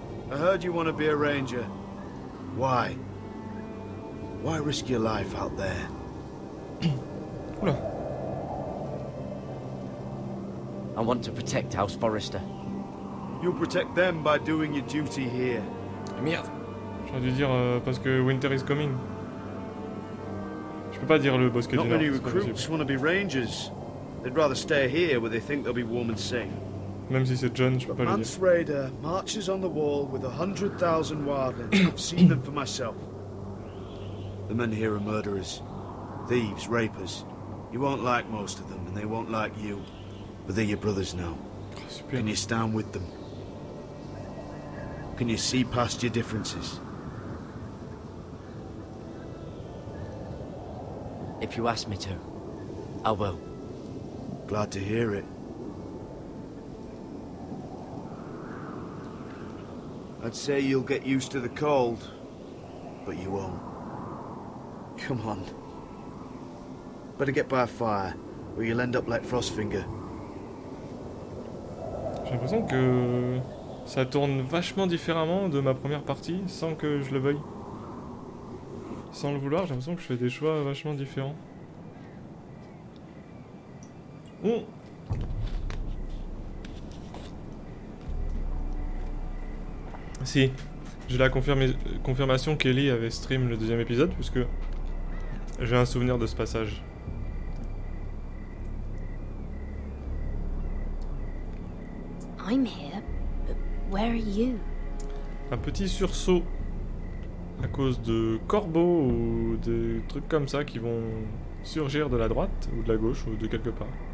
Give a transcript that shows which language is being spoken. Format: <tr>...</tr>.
<en>I heard you want to be a ranger. Why? Why risk your life out there? I want to protect House Forrester. You'll protect them by doing your duty here.</en> <fr>Merde. J'aurais dû dire parce que</fr> <en>Winter is coming.</en> <fr>Je peux pas dire le bosquet du</fr> <en>Not</en> <fr>Nord.</fr> <en>many recruits want to be rangers. They'd rather stay here where they think they'll be warm and safe.</en> <fr>Même si c'est John, je peux pas le dire.</fr> <en>Mance Raider marches on the wall with 100,000 wildlings. I've seen them for myself. The men here are murderers, thieves, rapers. You won't like most of them, and they won't like you. But they're your brothers now. Can you stand with them? Can you see past your differences? If you ask me to, I will. Glad to hear it. I'd say you'll get used to the cold, but you won't. Come on. Better get by a fire, or you'll end up like Frostfinger.</en> <fr>J'ai l'impression que ça tourne vachement différemment de ma première partie, sans que je le veuille. Sans le vouloir, j'ai l'impression que je fais des choix vachement différents. Si, j'ai la confirmation qu'Ellie avait stream le deuxième épisode, puisque j'ai un souvenir de ce passage.</fr> <en>I'm here, but where are you?</en> <fr>Un petit sursaut à cause de corbeaux ou de trucs comme ça qui vont surgir de la droite ou de la gauche ou de quelque part.</fr>